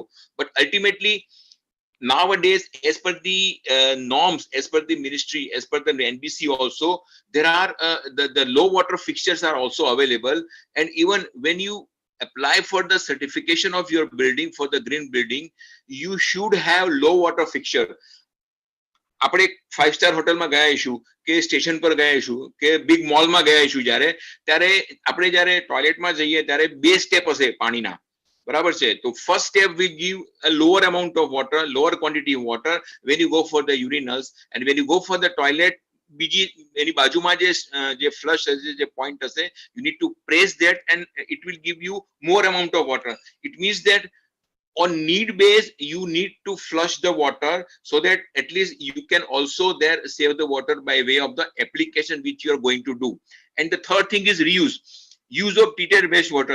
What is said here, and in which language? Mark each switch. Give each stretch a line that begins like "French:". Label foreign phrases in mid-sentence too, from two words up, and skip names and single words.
English: But ultimately, nowadays, as per the norms, as per the ministry, as per the NBC also, there are the low water fixtures are also available. And even when you apply for the certification of your building for the green building, you should have low water fixture.
Gujarati: આપણે 5-સ્ટાર હોટલમાં ગયા હશું કે સ્ટેશન પર ગયા હશું કે બિગ મોલમાં ગયા હશું, ત્યારે આપણે જ્યારે ટોયલેટમાં જઈએ ત્યારે બે સ્ટેપ હશે પાણીના, બરાબર છે?
English: તો first step we give a lower amount of water, lower quantity of water when you go for the urinals, and when you go for the toilet,
Gujarati: બીજી એની બાજુમાં જે ફ્લશ હશે, જે પોઈન્ટ હશે,
English: you need to press that and it will give you more amount of water. It means that on need base, you need to flush the water so that at least you can also there save the water by way of the application which you are going to do. And the third thing is reuse. Use of treated wastewater.